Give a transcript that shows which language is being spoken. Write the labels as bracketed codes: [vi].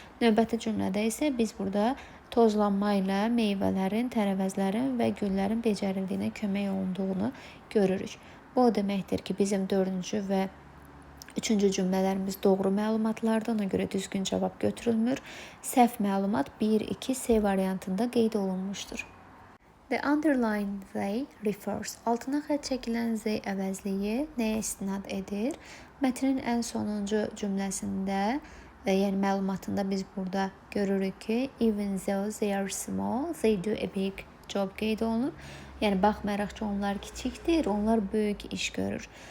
[az] Növbəti cümlədə isə biz burada tozlanma ilə meyvələrin, tərəvəzlərin və güllərin becərildiyinə kömək olunduğunu görürük. Bu o deməkdir ki, bizim 4-cü və 3-cü cümlələrimiz doğru məlumatlardır, ona görə düzgün cavab götürülmür. Səhv məlumat 1-2 C variantında qeyd olunmuşdur. [en] The underlined they refers. [az] Altına xətt çəkilən they əvəzliyi nəyə istinad edir? Mətnin ən sonuncu cümləsində, yəni məlumatında biz burada görürük ki, [en] even though they are small, they do a big job [az] qeyd olunur. Yəni baxmayaraq ki, onlar kiçikdir, onlar böyük iş görür.